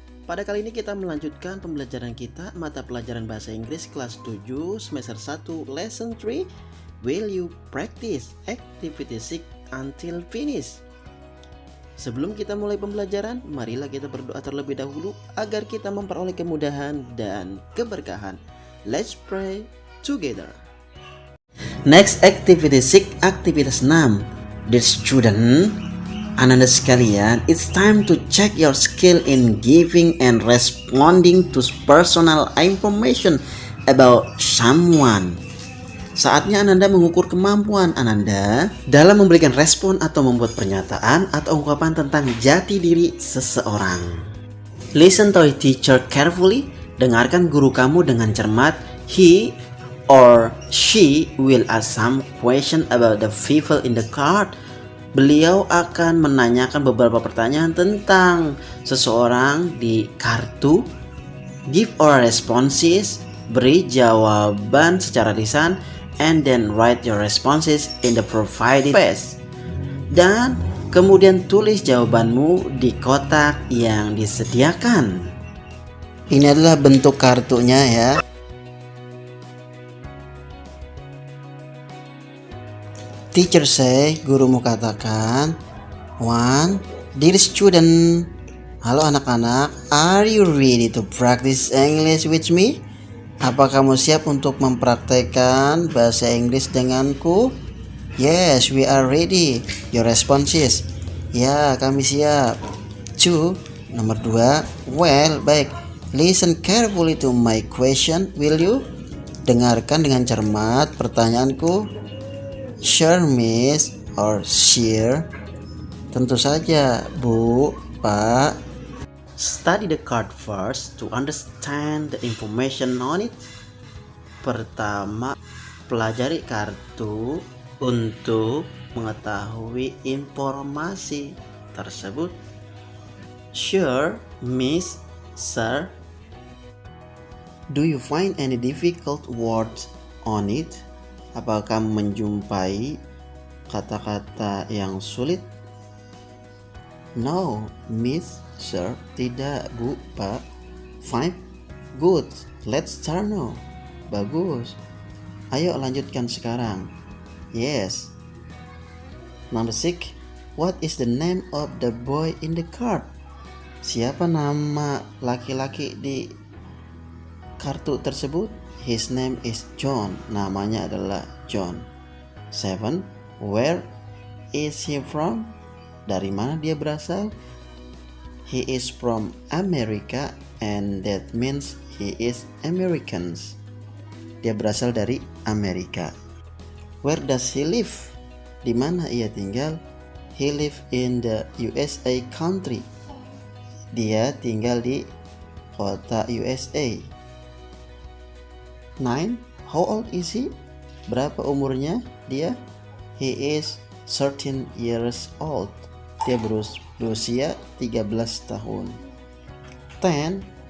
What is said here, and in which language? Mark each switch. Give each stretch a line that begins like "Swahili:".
Indonesian: Pada kali ini kita melanjutkan pembelajaran kita mata pelajaran bahasa Inggris kelas 7 semester 1 lesson 3.
English: Will you practice activity 6 until finish?
Indonesian: Sebelum kita mulai pembelajaran, marilah kita berdoa terlebih dahulu agar kita memperoleh kemudahan dan keberkahan.
English: Let's pray together. Next activity 6,
Indonesian: aktivitas 6.
English: Dear student,
Indonesian: anak-anak sekalian,
English: it's time to check your skill in giving and responding to personal information about someone.
Indonesian: Saatnya Ananda mengukur kemampuan Ananda dalam memberikan respon atau membuat pernyataan atau ungkapan tentang jati diri seseorang.
English: Listen to your teacher carefully.
Indonesian: Dengarkan guru kamu dengan cermat.
English: He or she will ask some question about the people in the card.
Indonesian: Beliau akan menanyakan beberapa pertanyaan tentang seseorang di kartu.
English: Give our responses.
Indonesian: Beri jawaban secara lisan.
English: And then write your responses in the provided space.
Indonesian: Dan kemudian tulis jawabanmu di kotak yang disediakan. Ini adalah bentuk kartunya ya.
English: Teacher say,
Indonesian: gurumu katakan,
English: 1. Dear student,
Indonesian: halo anak-anak,
English: are you ready to practice English with me?
Indonesian: Apa kamu siap untuk mempraktekkan bahasa Inggris denganku?
English: Yes, we are ready. Your response is,
Indonesian: ya, kami siap.
English: 2.
Indonesian: Nomor 2.
English: Well,
Indonesian: baik.
English: Listen carefully to my question, will you?
Indonesian: Dengarkan dengan cermat pertanyaanku.
English: Sure, miss, or sure?
Indonesian: Tentu saja, Bu, Pak.
English: Study the card first to understand the information on it.
Indonesian: Pertama, pelajari kartu untuk mengetahui informasi tersebut.
English: Sure, miss, sir. Do you find any difficult words on it?
Indonesian: Apakah kamu menjumpai kata-kata yang sulit?
English: No, miss, sir.
Indonesian: Tidak, Bu, Pak.
English: 5. Good. Let's start now.
Indonesian: Bagus. Ayo lanjutkan sekarang.
English: Yes. Number 6. What is the name of the boy in the card?
Indonesian: Siapa nama laki-laki di kartu tersebut?
English: His name is John.
Indonesian: Namanya adalah John.
English: 7. Where is he from?
Indonesian: Dari mana dia berasal?
English: He is from America and that means he is Americans.
Indonesian: Dia berasal dari Amerika.
English: Where does he live?
Indonesian: Di mana ia tinggal?
English: He live in the USA country.
Indonesian: Dia tinggal di kota USA.
English: 9. How old is he?
Indonesian: Berapa umurnya dia?
English: He is 13 years old.
Indonesian: Dia berusia 13 tahun.
English: 10.